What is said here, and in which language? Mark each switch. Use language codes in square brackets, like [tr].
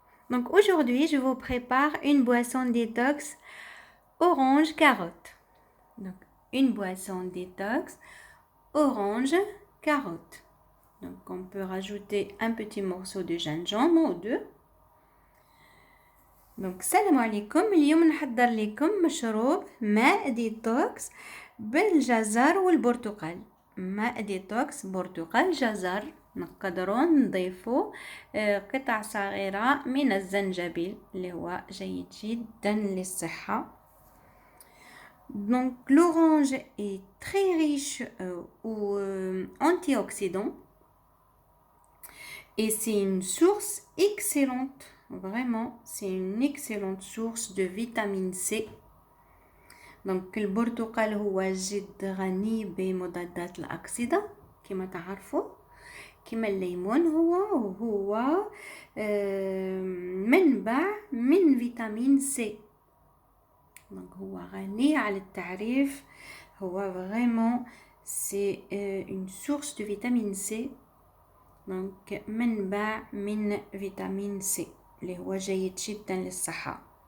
[fr] Donc aujourd'hui, je vous prépare une boisson détox orange carotte. Donc une boisson détox orange carotte. Donc on peut rajouter un petit morceau de gingembre ou deux. [ar] Donc salam alaikum. اليوم نحضر لكم مشروب ماء ديتوكس بالجزر والبرتقال. ماء ديتوكس برتقال جزر. نقدروا نضيفوا قطع صغيرة من الزنجبيل اللي هو جيد جدا للصحة. [fr] Donc l'orange est très riche aux antioxydants et c'est une source excellente. Vraiment, c'est une excellente source de vitamine C. [ar] Donc البرتقال هو جد غني بمضادات الأكسدة كما تعرفوا، كما الليمون هو منبع من فيتامين سي. [fr] Donc [ar] هو غني على التعريف، هو [fr] vraiment c'est une source de vitamine C. [ar] Donc منبع من فيتامين سي اللي هو جيد جدا للصحة.